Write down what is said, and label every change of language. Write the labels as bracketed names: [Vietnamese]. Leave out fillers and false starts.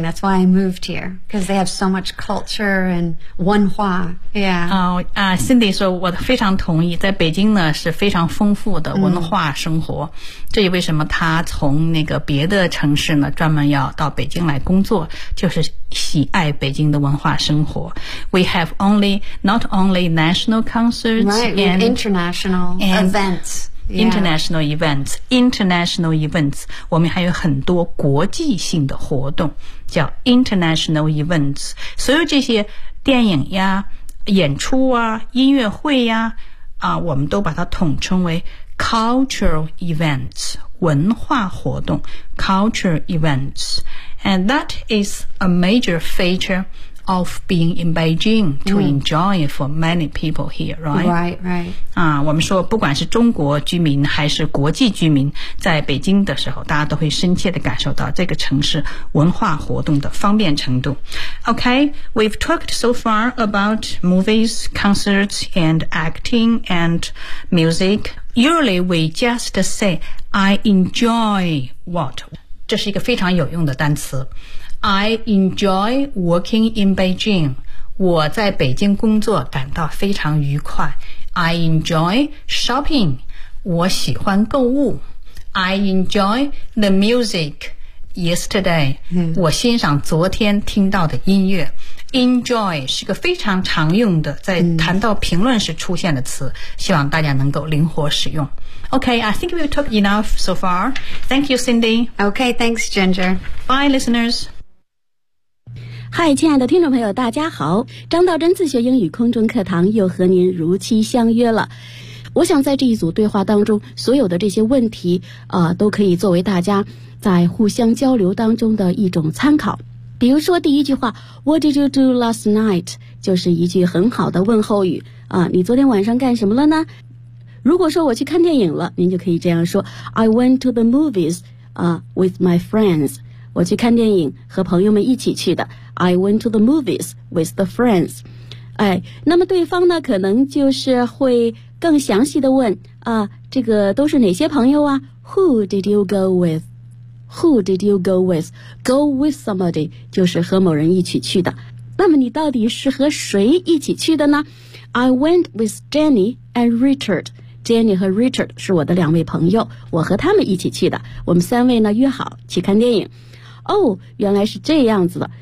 [English] That's why I moved here, because they have so much culture and 文化. Yeah. [Chinese] Cindy 说我非常同意，在北京呢是非常丰富的文化生活。这也为什么他从那个别的城市呢专门要到北京来工作，就是喜爱北京的文化生活。 [English] We have only, not only national concerts, right, and international and events. International events, international events. [Chinese] 我们还有很多国际性的活动叫 international events. 所有这些电影呀演出啊音乐会呀我们都把它统称为cultural events, 文化活动 cultural events. [English] And that is a major feature of being in Beijing to enjoy for many people here, right? Right, right. [Chinese] 我们说不管是中国居民还是国际居民在北京的时候，大家都会深切地感受到这个城市文化活动的方便程度。 [English] Okay, we've talked so far about movies, concerts, and acting and music. Usually we just say, I enjoy what? [Chinese] 这是一个非常有用的单词。 [English] I enjoy working in Beijing. [Chinese] 我在北京工作感到非常愉快。 [English] I enjoy shopping. [Chinese] 我喜欢购物。 [English] I enjoy the music yesterday.、 [Chinese] 我欣赏昨天听到的音乐。 Enjoy 是个非常常用的在谈到评论时出现的词、希望大家能够灵活使用。 [English] OK, I think we've talked enough so far. Thank you, Cindy. OK, thanks, Ginger. Bye, listeners. [Chinese] Hi, 亲爱的听众朋友大家好，张道真自学英语空中课堂又和您如期相约了。我想在这一组对话当中所有的这些问题、都可以作为大家在互相交流当中的一种参考。比如说第一句话 [English] What did you do last night? [Chinese] 就是一句很好的问候语啊，你昨天晚上干什么了呢？如果说我去看电影了，您就可以这样说 [English] I went to the movies with my friends. [Chinese] 我去看电影和朋友们一起去的 [English] I went to the movies with the friends. [Chinese] 哎，那么对方呢可能就是会更详细的问啊，这个都是哪些朋友啊？ [English] Who did you go withWho did you go with? [Chinese] Go with somebody 就是和某人一起去的。那么你到底是和谁一起去的呢？ [English] I went with Jenny and Richard. [Chinese] Jenny 和 Richard 是我的两位朋友，我和他们一起去的。我们三位呢约好去看电影。哦，原来是这样子的。